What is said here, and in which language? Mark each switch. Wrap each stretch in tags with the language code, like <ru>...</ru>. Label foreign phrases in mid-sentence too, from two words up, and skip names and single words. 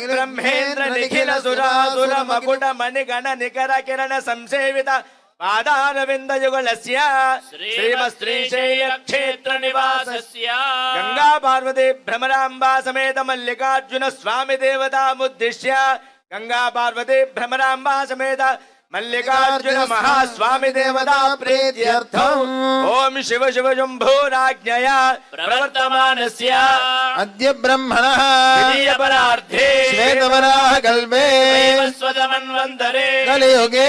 <sa>బ్రహ్మేంద్ర నిఖిల సురాసుర మకుట మణిగణ నికర కిరణ సంసేవిత పాదారవింద యుగళస్య శ్రీమశ్రీశైల క్షేత్ర నివాసస్య గంగా పార్వతి భ్రమరాంబా సమేత మల్లికార్జున స్వామి దేవతాముద్దిశ్య గంగా పార్వతి భ్రమరాంబా సమేత मल्लिकार्जुन महास्वामी देवता प्रीत्यर्थम ओम शिव शिव शंभोराज्ञया प्रवर्तमानस्य अद्य ब्रह्मणः द्वितीय परार्धे श्वेतवराह कल्पे वैवस्वतमन्वन्तरे कलियुगे</sa>